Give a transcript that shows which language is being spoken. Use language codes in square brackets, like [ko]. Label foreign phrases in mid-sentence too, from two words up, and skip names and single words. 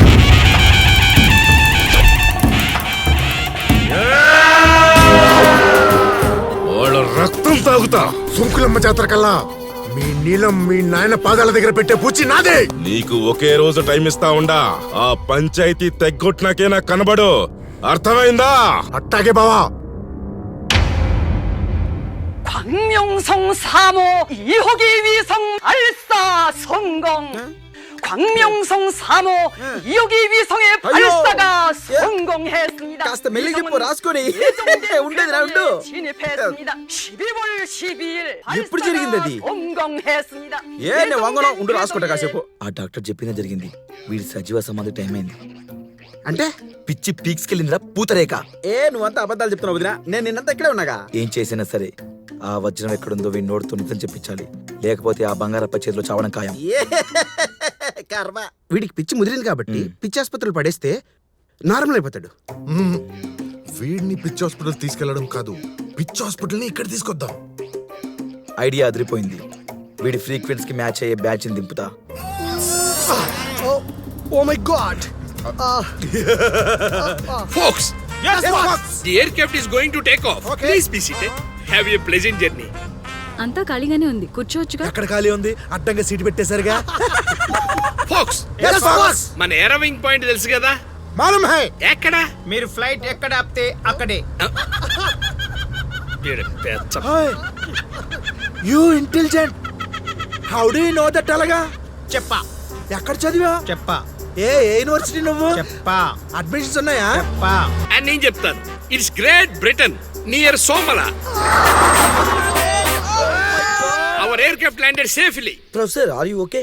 [te] వాళ్ళ రక్తం తాగుతా. సుంకులమ్మ జాతర కల్లా మీ నీలం మీ నాయన పాదాల దగ్గర పెట్టే పూచి నాదే. నీకు ఒకే రోజు టైం ఇస్తా ఉండా. ఆ పంచాయతీ తెగ్గొట్టినాకే నాకు కనబడు, అర్థమైందా? అట్టాగే బావా. [ko] 광명성 3호 2호기 위성 발사 성공. 광명성 3호 2호기 위성의 발사가 성공했습니다. [te] కాస్త మెల్లి చెప్పు, రాసుకొని ఉండేది రాండు. [ko] 진입했습니다. 12월 12일 [te] ఎప్పుడు జరిగింది అది? [ko] 성공했습니다. [te] ఏ వంగనం ఉండు, రాసుకుంటా కాసేపు. ఆ డాక్టర్ చెప్పిందే జరిగింది. వీడి సజీవ సమాధి టైం అయింది. అంటే పిచ్చి పీక్స్కెళ్ళిందిరా పూతరేక. ఏ నువ్వంతా అబద్ధాలు చెప్తున్నావు వదినా. నేను నిన్నంతా ఇక్కడే ఉన్నాగా. ఏం చేసినా సరే ఆ వజ్రం ఎక్కడుందో వీడి నోడుతో నిజం చెప్పించాలి, లేకపోతే ఆ బంగారప్ప చేతిలో చావడం ఖాయం. కర్మ. వీడికి పిచ్చి ముదిరింది కాబట్టి పిచ్చి ఆసుపత్రులు పడేస్తే నార్మల్ అయిపోతాడు. వీడిని పిచ్చి హాస్పిటల్ తీసుకెళ్లడం కాదు, పిచ్చి హాస్పిటల్ ని ఇక్కడ తీసుకొద్దాం. ఐడియా అదిరిపోయింది. వీడి ఫ్రీక్వెన్సీకి మ్యాచ్ అయ్యే బ్యాచ్ ని దింపుతా. [en] Oh my god! Folks, Yes, Fox! the aircraft is going to take off. Okay. Please be seated. Have a pleasant journey. [te] అంతా ఖాళీగానే ఉంది కూర్చోవచ్చుగా. ఎక్కడ ఖాళీ ఉంది? అడ్డంగా సీటు పెట్టేశారుగా. Folks, Yes, Fox! మన ఏరోవింగ్ పాయింట్ తెలుసు కదా? [hi] मालूम है. [te] ఎక్కడ? మీరు ఫ్లైట్ ఎక్కడ ఆపితే అక్కడే. వీడు పెద్ద [en] You intelligent. How do you know that [te] అలాగా? చెప్పా. ఎక్కడ చదివా? చెప్పా. ఏ యూనివర్సిటీ నువ్వు? చెప్పా. అడ్మిషన్స్ ఉన్నాయా? చెప్పా. అని నేను చెప్తాను. [en] It's Great Britain near Somala. Our aircraft landed safely. Professor are you okay?